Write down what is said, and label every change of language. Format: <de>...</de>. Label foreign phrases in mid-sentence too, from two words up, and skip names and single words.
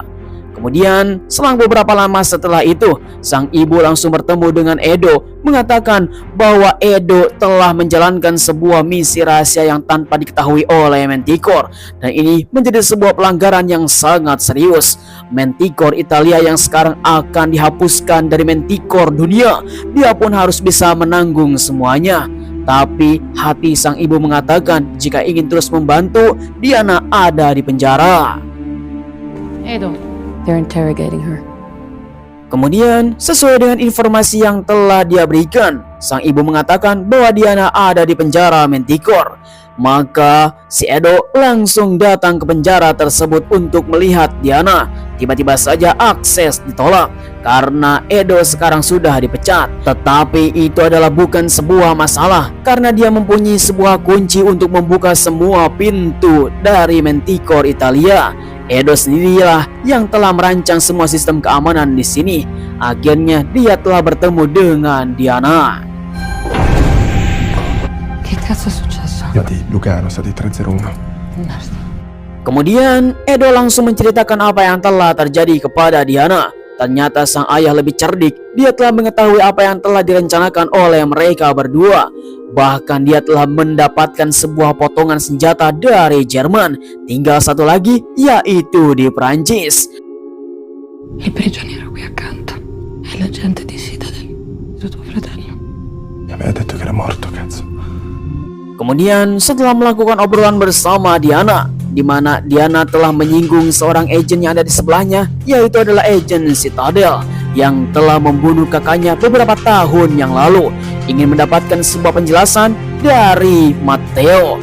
<id>Kemudian, selang beberapa lama setelah itu, sang ibu langsung bertemu dengan Edo, mengatakan bahwa Edo telah menjalankan sebuah misi rahasia yang tanpa diketahui oleh Manticore, dan ini menjadi sebuah pelanggaran yang sangat serius. Manticore Italia yang sekarang akan dihapuskan dari Manticore dunia, dia pun harus bisa menanggung semuanya. Tapi hati sang ibu mengatakan jika ingin terus membantu, Diana ada di penjara. Edo.</id> <en>They're interrogating her.</en> <id>Kemudian, sesuai dengan informasi yang telah dia berikan, sang ibu mengatakan bahwa Diana ada di penjara Manticore. Maka si Edo langsung datang ke penjara tersebut untuk melihat Diana. Tiba-tiba saja akses ditolak karena Edo sekarang sudah dipecat. Tetapi itu adalah bukan sebuah masalah karena dia mempunyai sebuah kunci untuk membuka semua pintu dari Manticore Italia. Edo sendirilah yang telah merancang semua sistem keamanan di sini. Akhirnya dia telah bertemu dengan Diana.</id> <it>Che cazzo è successo? Io di Lucano, stati 301.</it> <id>Kemudian Edo langsung menceritakan apa yang telah terjadi kepada Diana. Ternyata sang ayah lebih cerdik. Dia telah mengetahui apa yang telah direncanakan oleh mereka berdua. Bahkan dia telah mendapatkan sebuah potongan senjata dari Jerman. Tinggal satu lagi, yaitu di Prancis.</id> <it>Il prigioniero qui accanto è l'agente di Citadel, di tuo fratello. Mi aveva detto che era morto, cazzo.</it> <id>Kemudian setelah melakukan obrolan bersama Diana, di mana Diana telah menyinggung seorang agen yang ada di sebelahnya, yaitu adalah agen Citadel yang telah membunuh kakaknya beberapa tahun yang lalu, ingin mendapatkan sebuah penjelasan dari Matteo.</id>